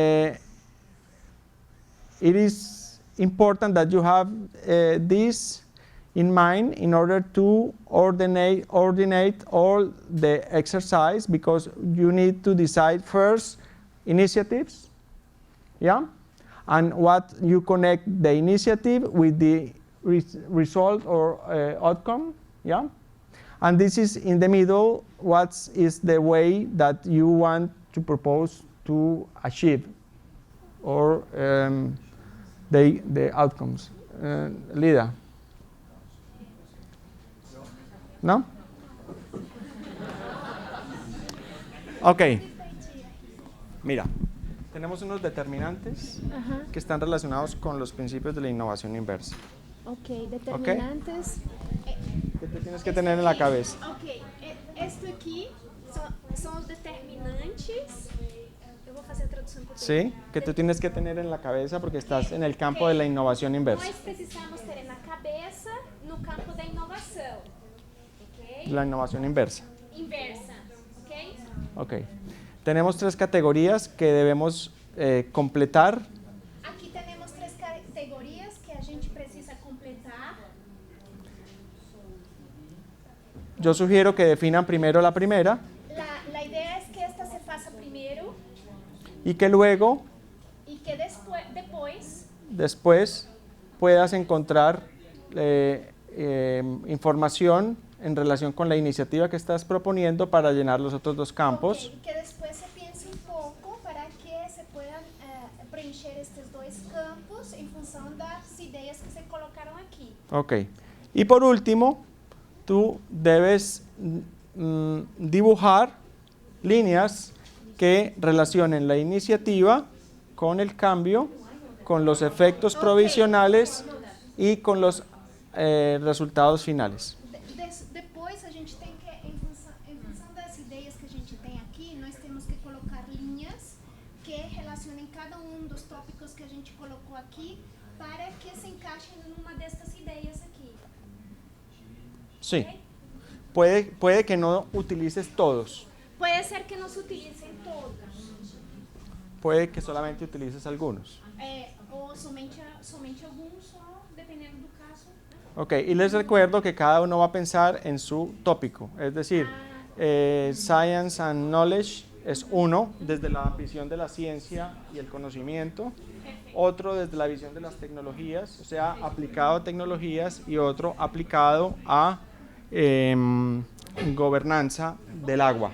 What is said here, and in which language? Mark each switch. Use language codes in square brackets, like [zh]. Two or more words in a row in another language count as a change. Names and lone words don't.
[en] it is important that you have this in mind in order to ordinate all the exercise, because you need to decide first initiatives, yeah, and what you connect the initiative with the result or outcome, yeah, and this is in the middle. What is the way that you want to propose to achieve, or the outcomes? [es] Lida? No? Ok. Mira, tenemos unos determinantes que están relacionados con los principios de la innovación inversa. Ok, determinantes. Que te tienes que tener en la cabeza. [pt] Ok, esto aqui são os determinantes. Eu vou fazer a tradução em português. [es] Sí, que tú tienes que tener en la cabeza porque estás en el campo de la innovación inversa. [pt] Nós precisamos ter na cabeça no campo da inovação. inovação, ok? [es] La innovación inversa. Inversa, ok? Ok. Tenemos 3 categorías que debemos completar. [pt] Aqui temos 3 categorias que a gente precisa completar. [es] Yo sugiero que definan primero la primera La idea es que esta se [pt] faça primeiro [es] y que luego, [pt] e que depois [es] después, puedas encontrar información en relación con la iniciativa que estás proponiendo para llenar los otros 2 campos. [pt] ok, que depois se pense pouco para que se puedan preencher estes 2 campos em função das ideias que se colocaram aqui. Ok. [es] Y por último, tú debes dibujar líneas que relacionen la iniciativa con el cambio, con los efectos provisionales y con los resultados finales. [pt] Depois a gente tem que, em função das ideias que a gente tem aqui, nós temos que colocar linhas que relacionem cada dos tópicos que a gente colocou aqui para que se encaixem numa destas ideias aqui. [es] Sí. Puede que no utilices todos. Puede ser que no se utilicen todos. Puede que solamente utilices algunos. [pt] Ou somente alguns, só dependendo do caso. [es] Ok, y les recuerdo que cada uno va a pensar en su tópico. Es decir, Science and Knowledge es uno desde la visión de la ciencia y el conocimiento, otro desde la visión de las tecnologías, o sea, aplicado a tecnologías, y otro aplicado a gobernanza del agua.